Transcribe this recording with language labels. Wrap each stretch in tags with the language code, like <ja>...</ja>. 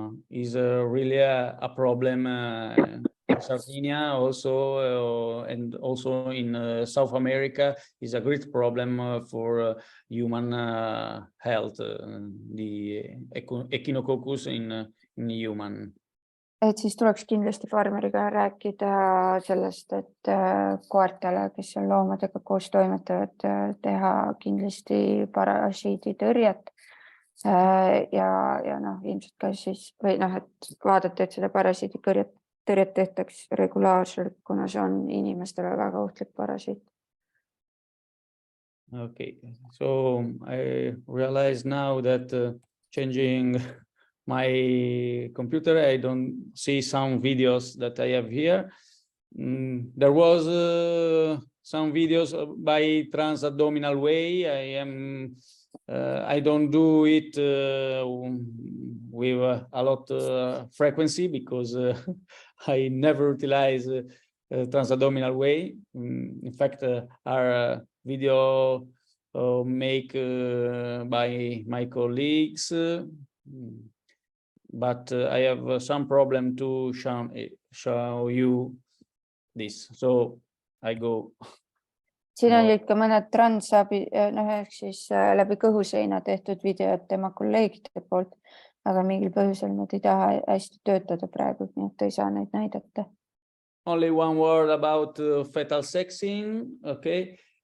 <en>is really a problem in Sardinia also, and also in South America is a great problem for human health, the Echinococcus in human.</en> <et>Et siis tuleks kindlasti farmeriga rääkida sellest, et koertele, kes on loomadega koos toimetavad, teha kindlasti parasiiditõrjet ja ilmselt ka siis, või et vaadata, et seda parasiiditõrjet tehtaks regulaarselt, kuna see on inimestele väga ohtlik parasiit.</et> <en>Okay, so I realize now that changing my computer, I don't see some videos that I have here. There was some videos by transabdominal way. I don't do it with a lot of frequency because I never utilize transabdominal way. In fact, our video make by my colleagues. But I have some problem to show you this, so I go.</en> <et>Siin olid ka mõned transabi, ehk siis läbi kõhuseina tehtud videod tema kolleegide poolt, aga mingil põhjusel nad ei taha hästi töötada praegu, nii et ei saa neid näidata.</et> <en>Only one word about fetal sexing, okay.</en>